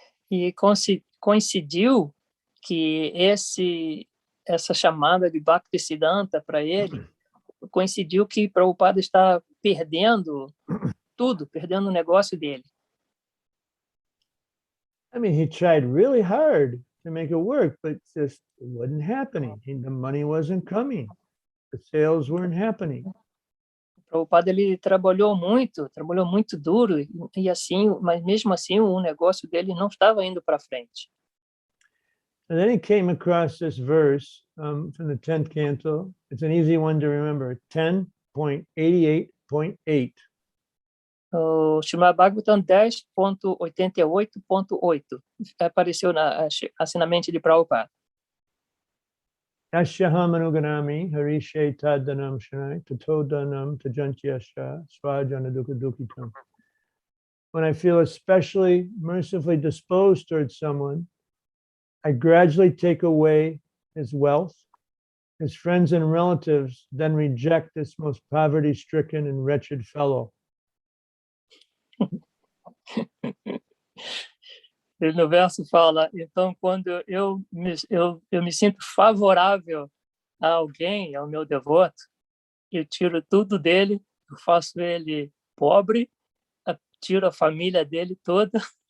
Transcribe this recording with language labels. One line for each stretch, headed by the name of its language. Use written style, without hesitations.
Portuguese: E coincidiu que essa chamada de Bhaktisiddhanta para ele, coincidiu que Prabhupada está perdendo tudo, perdendo o negócio dele.
English: I mean, he tried really hard to make it work, but it wasn't happening. The money wasn't coming. The sales weren't happening.
Portuguese: O Prabhupada, ele trabalhou muito duro, e assim, mas mesmo assim o negócio dele não estava indo para frente.
English: And then he came across this verse from the 10th canto. It's an easy one to remember, 10.88.8.
Portuguese: O Srimad Bhagavatam 10.88.8 apareceu assim na mente de Prabhupada.
Sanskrit: Yasyaham anuganami harishe tadanam shanai tatodanam tajantyasya swajana dukkhadukitam.
English: When I feel especially mercifully disposed towards someone, I gradually take away his wealth. His friends and relatives then reject this most poverty-stricken and wretched fellow.
Portuguese: No verso fala, então, quando eu me sinto favorável a alguém, ao meu devoto, eu tiro tudo dele, eu faço ele pobre, tiro a família dele toda.